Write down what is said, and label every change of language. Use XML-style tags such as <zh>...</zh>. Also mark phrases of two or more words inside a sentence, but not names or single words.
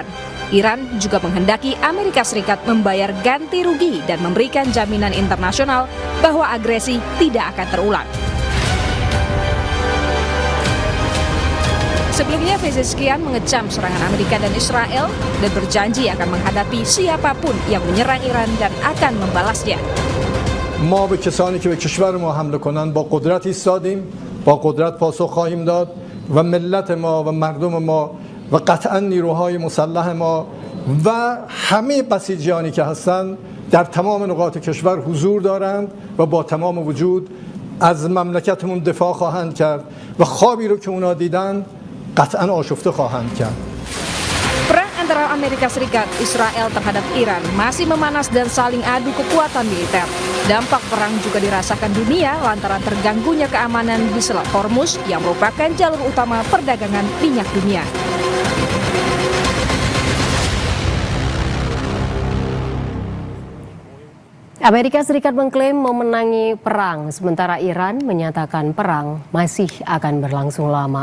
<id>Iran juga menghendaki Amerika Serikat membayar ganti rugi dan memberikan jaminan internasional bahwa agresi tidak akan terulang. Sebelumnya, Pezeshkian mengecam serangan Amerika dan Israel dan berjanji akan menghadapi siapapun yang menyerang Iran dan akan membalasnya.</id> <fa>ما به کسانی که به کشور ما حمله کنند با قدرت ایستادیم، با قدرت پاسخ خواهیم داد و ملت ما و مردم ما و قطعا نیروهای مسلح ما و همه بسیجیانی که هستند در تمام نقاط کشور حضور دارند و با تمام وجود از مملکتمون دفاع خواهند کرد و خوابی رو که اونا دیدند قطعا آشفته خواهند کرد.</fa> <id>Perang antara Amerika Serikat, Israel terhadap Iran masih memanas dan saling adu kekuatan militer. Dampak perang juga dirasakan dunia lantaran terganggunya keamanan di Selat Hormuz yang merupakan jalur utama perdagangan minyak dunia. Amerika Serikat mengklaim memenangi perang, sementara Iran menyatakan perang masih akan berlangsung lama.</id>